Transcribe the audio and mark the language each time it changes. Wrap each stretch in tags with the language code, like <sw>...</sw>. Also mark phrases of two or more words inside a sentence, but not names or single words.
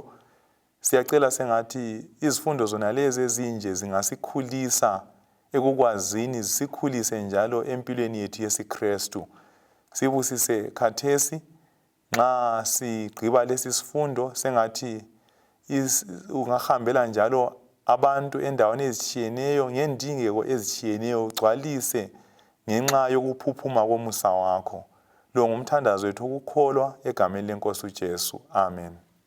<nd>Siyacela sengathi izifundo zona lezi ezinje zingasikhulisa ekukwazini sikhulise njalo empilweni yethu yesiKristu. Sibusise khathesi nxa sigqiba lesi sifundo sengathi ungahambela njalo abantu endaweni ezitshiyeneyo ngendingeko ezitshiyeneyo ugcwalise ngenxa yokuphuphuma komusa wakho. Lo ngumthandazo wethu ukukholwa egameni leNkosi uJesu. Amen.</nd>